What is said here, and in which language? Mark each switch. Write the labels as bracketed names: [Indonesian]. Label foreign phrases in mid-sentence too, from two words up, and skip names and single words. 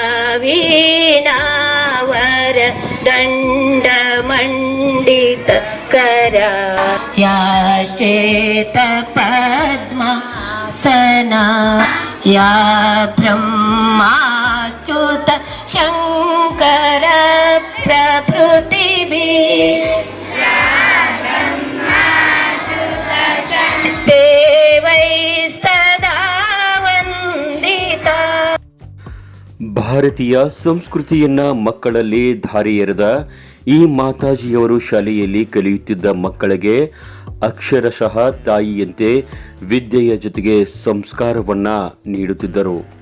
[Sanskrit] वीणावर दंड मंडित करा, या श्वेत पद्मासना, या ब्रह्माच्युत शंकर प्रभृति देवै सदा ವಂದಿತಾ. [Kannada] ಭಾರತೀಯ ಸಂಸ್ಕೃತಿಯನ್ನ ಮಕ್ಕಳಲ್ಲಿ ಧಾರೆ ಎರೆದ ಈ ಮಾತಾಜಿಯವರು ಶಾಲೆಯಲ್ಲಿ ಕಲಿಯುತ್ತಿದ್ದ ಮಕ್ಕಳಿಗೆ ಅಕ್ಷರಶಃ ತಾಯಿಯಂತೆ ವಿದ್ಯೆಯ ಜೊತೆಗೆ ಸಂಸ್ಕಾರವನ್ನ ನೀಡುತ್ತಿದ್ದರು.